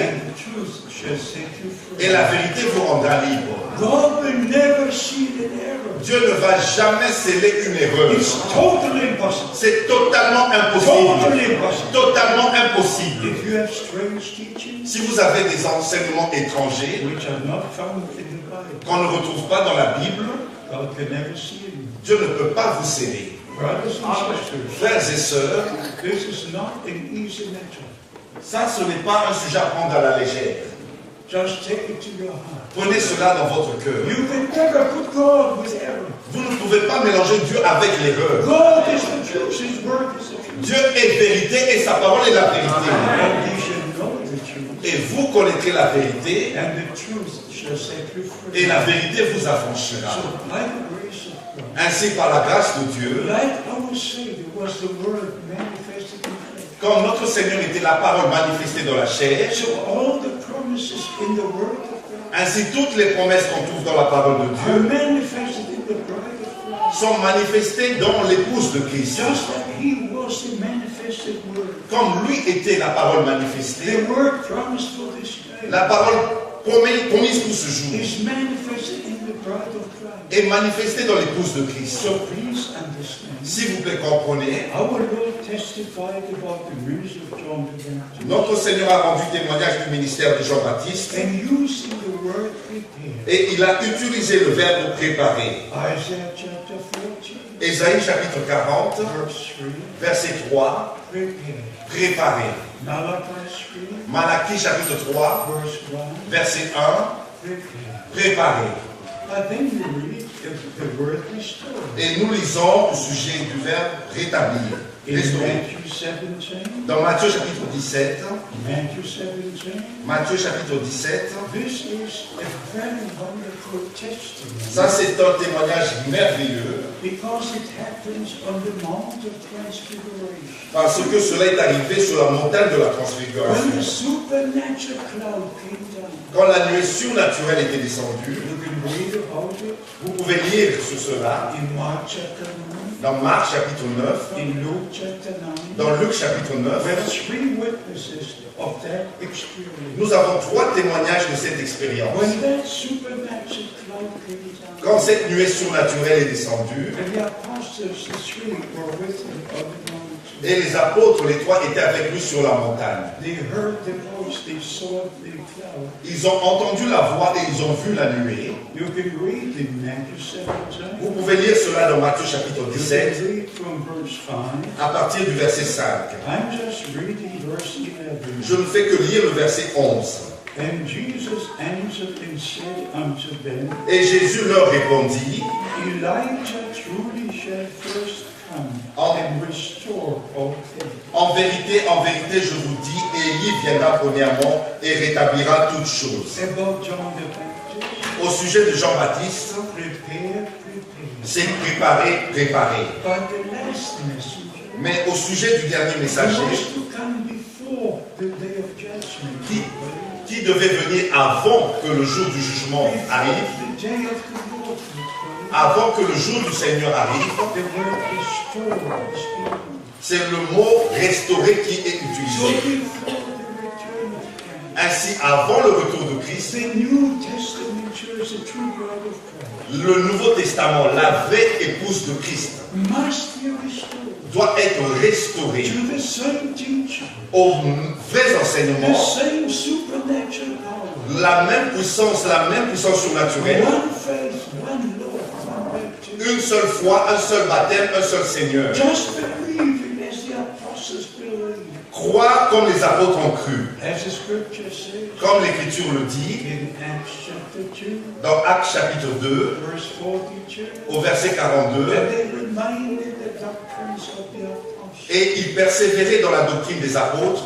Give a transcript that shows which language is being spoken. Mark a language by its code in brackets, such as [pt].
[en] and the truth shall set you free. [fr] et la vérité vous rendra libre. [en] God will never seal an error. [fr] Dieu ne va jamais sceller une erreur. [en] It's totally impossible. [fr] C'est totalement impossible. [en] Totally impossible. [fr] Totalement impossible. [en] If you have strange teachings, [fr] Si vous avez des enseignements étrangers [en] which are not found in the Bible, [fr] qu'on ne retrouve pas dans la Bible, [en] God can never seal you. [fr] Dieu ne peut pas vous sceller. [en] Brothers and sisters, [fr] Frères et sœurs, [en] this is not an easy matter. [fr] ça ce n'est pas un sujet à prendre à la légère. [en] Just take it to your heart. [fr] Prenez cela dans votre cœur. [en] You can never put God with error. [fr] Vous ne pouvez pas mélanger Dieu avec l'erreur. [en] God is the truth. His word is the truth. [fr] Dieu est vérité et sa parole est la vérité. [en] And you shall know the truth. [fr] Et vous connaîtrez la vérité [en] And the truth shall set you free. [fr] et la vérité vous affranchira. [en] So, by the grace of God, [fr] Ainsi, par la grâce de Dieu, [en] like our Savior was the word manifested in flesh. [fr] comme notre Seigneur était la parole manifestée dans la chair, [en] So all the promises in the word of God [fr] ainsi toutes les promesses qu'on trouve dans la parole de [en] are [fr] Dieu [en] manifested in the bride of Christ. [fr] sont manifestées dans l'épouse de Christ. [en] Just like he was the manifested word. [fr] Comme lui était la parole manifestée, [en] The word promised for this day [fr] la parole promise pour ce jour [en] is manifested in the bride of Christ. [fr] est manifestée dans l'épouse de Christ. [en] So please understand. [fr] S'il vous plaît, comprenez, [en] Our Lord testified about the ministry of John the Baptist. [fr] notre Seigneur a rendu témoignage du ministère de Jean-Baptiste [en] And using the word prepare. [fr] et il a utilisé le verbe préparer. [en] Isaiah chapter 14, [fr] Ésaïe chapitre 40, [en] verse 3. [fr] verset 3, [en] Prepare. [fr] préparer. [en] Malachi 3, [fr] Malachie chapitre 3, [en] verse 1. [fr] verset 1, [en] Prepare. [fr] préparer. [en] But then you read the word restore. [fr] Et nous lisons au sujet du verbe rétablir. [en] In [fr] Restaurer. [en] Matthew 17, [fr] Dans Matthieu chapitre 17, [en] Matthew 17, [fr] Matthieu chapitre 17, [en] this is a very wonderful testimony. [fr] ça c'est un témoignage merveilleux [en] Because it happens on the Mount of Transfiguration. [fr] parce que cela est arrivé sur la montagne de la [en] When [fr] transfiguration. [en] the supernatural cloud came down. [fr] Quand la nuée surnaturelle était descendue, [en] You can read about it [fr] vous pouvez lire sur cela [en] in Mark chapter 9, [fr] dans Marc chapitre 9, [en] in Luke chapter 9. [fr] dans Luc chapitre [en] We [fr] 9. [en] have 3 witnesses of that experience. [fr] Nous avons 3 témoignages de cette expérience. [en] When that supernatural cloud came down, [fr] Quand cette nuée surnaturelle est descendue, [en] and the apostles, the 3, were with him on the mountain. [fr] et les apôtres, les 3, étaient avec lui sur la montagne. [en] They heard the voice, they saw the cloud. [fr] Ils ont entendu la voix et ils ont vu la nuée. [en] You can read in Matthew 17. [fr] Vous pouvez lire cela dans Matthieu chapitre [en] You [fr] 17, [en] can read from verse 5. [fr] à partir du verset 5. [en] I'm just reading verse 11. [fr] Je ne fais que lire le verset 11. [en] And Jesus answered and said unto them, [fr] Et Jésus leur répondit, [en] Elijah truly shall first come and restore all things. [fr] en vérité, je vous dis, Élie viendra premièrement et rétablira toutes choses. [en] About John the Baptist, [fr] Au sujet de Jean-Baptiste, [en] prepare. [fr] c'est préparer. [en] But the last messenger [fr] Mais au sujet du dernier messager, [en] was to come before the day of judgment. [fr] qui devait venir avant que le jour du jugement arrive, [en] The day of the Lord would come. [fr] avant que le jour du Seigneur arrive, [en] The word restore is given. [fr] c'est le mot restaurer qui est [en] So [fr] utilisé. [en] before the return of Christ, [fr] Ainsi, avant le retour de Christ, [en] the New Testament church, the true bride of Christ, [fr] le Nouveau Testament, la vraie épouse de Christ, [en] must be restored [fr] doit être restaurée [en] to the same teaching, [fr] aux vrais [en] the [fr] enseignements, [en] same supernatural power, [fr] la même puissance surnaturelle, [en] one faith, one Lord, one baptism. [fr] une seule foi, un seul baptême, un seul Seigneur. [en] Just believing as the apostles believed. [fr] Croire comme les apôtres ont cru, [en] As the scripture says [fr] comme l'Écriture le dit, [en] in Acts chapter 2, [fr] dans Actes chapitre 2, [en] verse 42, [fr] au verset 42, [en] that they remained in the doctrines of the apostles. [fr] et ils persévéraient dans la doctrine des apôtres,